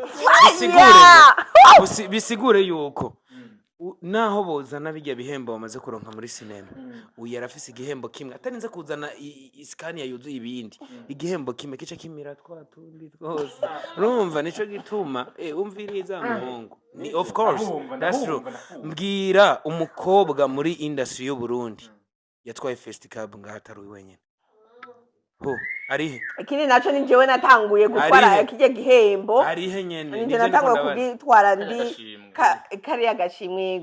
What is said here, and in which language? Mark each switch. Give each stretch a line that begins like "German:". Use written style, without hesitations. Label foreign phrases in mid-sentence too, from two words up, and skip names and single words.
Rundi: bwose bisigure yuko naho bozana bijya bihembo bamaze kuronka muri sinema uyu yarafise igihembo kimwe atarinze kuzana iskania yuzuye ibindi igihembo kimwe kica kimira twatundi twose urumva nico gituma umviriza muhungu ni
English: of course that's true
Rundi: mbwira umukobwa muri industry y'u Burundi yatwaye First Cup ngahataruye wenyene arihe ikindi naco ni jewe natanguye gutwara kije gihembo arihe nyene nije natanguye kugitwara ndi kari agashimwe